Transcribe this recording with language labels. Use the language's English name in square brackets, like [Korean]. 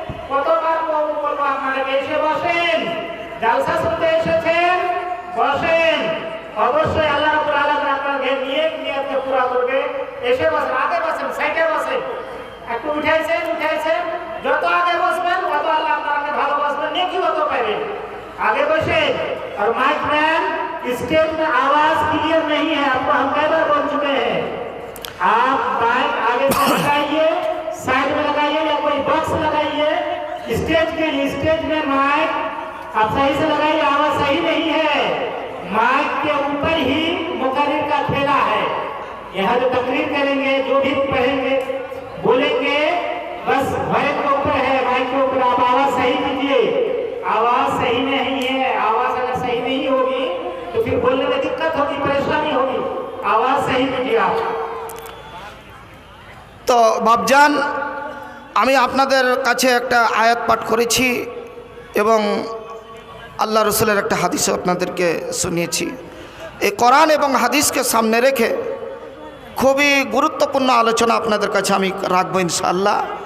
[Bangla] কতবার বলবো আপনারা এসে বসেন, জালসা শুনতে এসেছেন, বসেন। অবশ্যই আল্লাহ রাব্বুল আলামিন আপনাদের নিয়তকে পুরা করবে। এসে বসেন, আগে বসেন, সাইডে বসেন, একটু উঠাইছেন, যত আগে বসবেন তত আল্লাহ আপনাকে ভালোবাসবেন, নেকি তত পাবেন। [Hindi] आगे बसे। और माइक मैन, स्टेज में आवाज क्लियर नहीं है, आपको हम कई बार बोल चुके हैं, आप माइक आगे से लगाइए, साइड में लगाइए या कोई बॉक्स लगाइए। स्टेज के लिए स्टेज में माइक आप सही से लगाइए, आवाज सही नहीं है, माइक के ऊपर ही मुकर्रिर का ठेला है। यहाँ जो तकरीर करेंगे, जो भी पढ़ेंगे बोलेंगे, बस माइक के ऊपर है, माइक के ऊपर आप आवाज सही कीजिए। आवाज सही नहीं है, आवाज अगर सही नहीं होगी तो फिर बोलने में दिक्कत होगी, परेशानी होगी। आवाज सही कीजिए आप। [Bangla] তো বাবজান, আমি আপনাদের কাছে একটা আয়াত পাঠ করেছি এবং আল্লাহ রসুলের একটা হাদিসও আপনাদেরকে শুনিয়েছি। এই কোরআন এবং হাদিসকে সামনে রেখে খুবই গুরুত্বপূর্ণ আলোচনা আপনাদের কাছে আমি রাখবো ইনশাআল্লাহ।